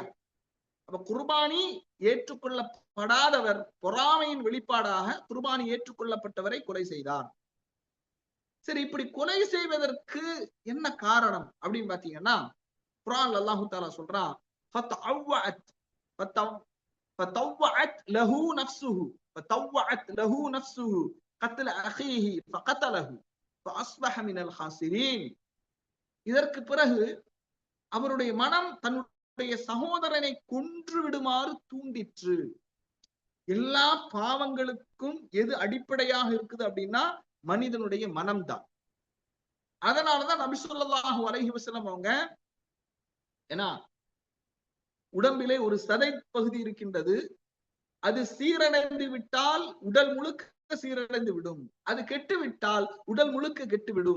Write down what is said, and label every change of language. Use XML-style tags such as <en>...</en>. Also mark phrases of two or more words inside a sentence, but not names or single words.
<ta>அப்ப குர்பானி ஏற்றுக்கொள்ளப்படாதவர் பொறாமையின் வெளிப்பாடாக குர்பானி ஏற்றுக்கொள்ளப்பட்டவரை கொலை செய்தார். சரி, இப்படி கொலை செய்வதற்கு என்ன காரணம் அப்படின்னு பாத்தீங்கன்னா, குர்ஆன்ல</ta> <ar>الله تعالى</ar> <ta>சொல்றான்,</ta> <ar>فطوعت له نفسه فطوعت له نفسه قتل أخيه فقتله فأصبح من الخاسرين.</ar> <ta>இதற்கு பிறகு அவருடைய மனம் தன்னுடைய சகோதரனை கொன்று விடுமாறு தூண்டிற்று. எல்லா பாவங்களுக்கும் எது அடிப்படையாக இருக்குது அப்படின்னா மனிதனுடைய மனம்தான். அதனாலதான் நபி</ta> <ar>صلى الله عليه وسلم</ar> <ta>அவங்க ஏன்னா உடம்பிலே ஒரு சதை பகுதி இருக்கின்றது, அது சீரடைந்து விட்டால் உடல் முழுக்க சீரடைந்து விடும், அது கெட்டு விட்டால் உடல் முழுக்க கெட்டுவிடும்.</ta>